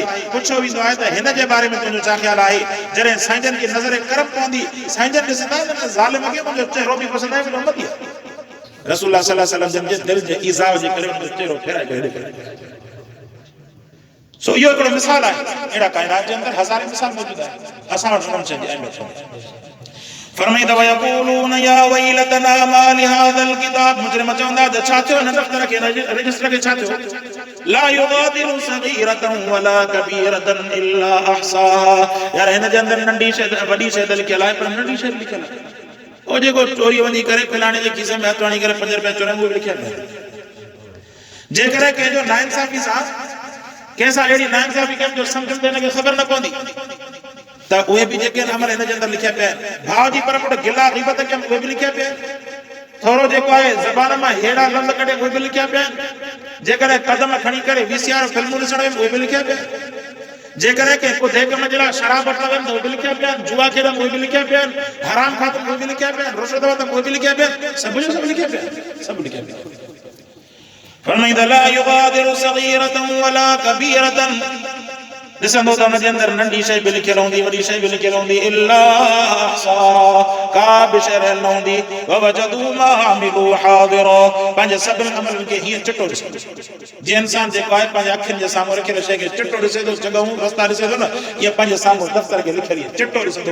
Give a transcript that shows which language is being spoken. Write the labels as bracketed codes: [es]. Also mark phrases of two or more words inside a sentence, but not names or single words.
[sd] पुछो वेंदो आहे त हिन जे बारे में तुंहिंजो छा ख़्यालु आहे? जॾहिं साईंजन जी नज़र करम पवंदी, साईंजन ॾिसंदा त ज़ालिम खे मुंहिंजो चहिरो बि पसंदि आहे, मुंहिंजो उम्मती आहे। रसूलुल्लाह [ar] صلى الله عليه وسلم [sd] जे दिलि जे ईज़ाव जे करे उनजो चहिरो फेराए करे ॾेखारे। सो इहो हिकिड़ो मिसाल आहे। अहिड़ा काइनात जे अंदरि हज़ारे मिसाल मौजूदु आहे। असां वटि हुननि शयुनि जी अहमियत फरमाईंदा [ar] ويقولون يا ويلتنا ما لهذا الكتاب, [sd] मुजरिम चवंदा त छा थियो हिन दफ़्तर खे, रजिस्टर खे छा थियो? [ar] لا يغادر صغيرة ولا كبيرة إلا أحصاها, [sd] यार हिन जे अंदरि नंढी शइ वॾी शइ लिखियल आहे, पर नंढी शइ लिखियल आहे। ओ जेको चोरी वञी करे फलाणे जे खीसे में हथ हणी करे 5 रुपया चोराए उहो लिखियल आहे। जेकॾहिं कंहिंजो नाइंसाफ़ी सां कंहिंसां अहिड़ी नाइंसाफ़ी कयमि जो सम्झ में हिनखे ख़बर न पवंदी त उहे बि जेके अमल हिन जे अंदरि लिखिया पिया आहिनि। भाउ जी परपुट गिला ग़ीबत कयमि उहे बि लिखिया पिया आहिनि। थोरो जेको आहे ज़बान मां हेड़ा लफ़्ज़ कढे उहे बि लिखिया पिया आहिनि। जेकॾहिं कदम खणी करे VCR फिल्मूं ॾिसण वियुमि उहे बि लिखिया पिया आहिनि। जेकॾहिं कंहिं को देख में जे लाइ शराब वठण वियुमि त उहे बि लिखिया पिया आहिनि। जुआ खेॾमि उहे बि लिखिया पिया आहिनि। हराम खाधमि उहे बि लिखिया पिया आहिनि। रुश्वत वरितमि उहे बि लिखिया पिया आहिनि। सभु जो सभु लिखिया पिया आहिनि। सभु लिखिया पिया आहिनि। [ar] फरमाईंदा لا يغادر صغيرة ولا كبيرة, [sd] ॾिसंदो त हुन जे अंदरि नंढी शइ बि लिखियल हूंदी, वॾी शइ बि लिखियल हूंदी, [ar] إلا أحصاها, [sd] का बि शइ रहियल न हूंदी। [ar] ووجدوا ما عملوا حاضرا, [sd] पंहिंजे सभिनी अमलनि खे हीअं चिटो ॾिसंदो। जीअं इंसान जेको आहे पंहिंजे अखियुनि जे साम्हूं रखियल शइ खे चिटो ॾिसे थो, जॻहूं रस्ता ॾिसे थो न, ईअं पंहिंजे साम्हूं दफ़्तर खे लिखियल चिटो ॾिसंदो।